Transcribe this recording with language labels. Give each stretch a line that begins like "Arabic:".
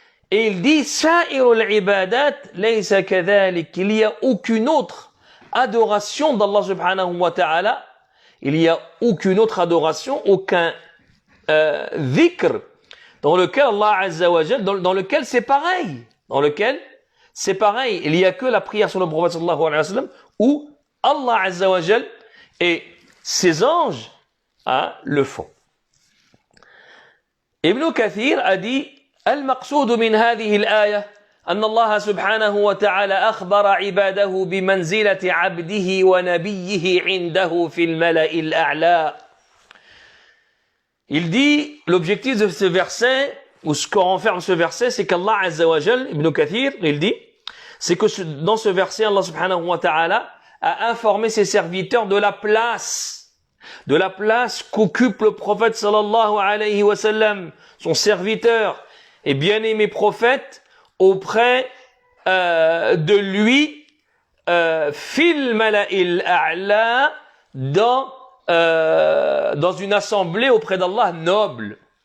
French: Et il dit,
Arabic: Sa'irul ibadat laysa kadhalik,
French: qu'il n'y a aucune autre adoration d'Allah subhanahu wa ta'ala, il n'y a aucune autre adoration, aucun dhikr, dans lequel Allah Azza wa Jal, dans lequel c'est pareil, il n'y a que la prière sur le prophète sallallahu alayhi wa sallam, où Allah Azza wa Jal et ses anges le font. Ibn Kathir a dit
Arabic: المقصود من هذه الآية أن الله سبحانه وتعالى أخبر عباده بمنزلة عبده ونبيه عنده في الملأ الأعلى.
French: Il dit, l'objectif de ce verset, ou ce qu'on renferme ce verset, c'est qu'Allah Azza wa Jal, Ibn Kathir, il dit, c'est que dans ce verset, Allah subhanahu wa ta'ala a informé ses serviteurs de la place qu'occupe le prophète sallallahu alayhi wa sallam, son serviteur et bien-aimé prophète, auprès de lui,
Arabic: fil mala'il a'la,
French: dans une assemblée auprès d'Allah noble.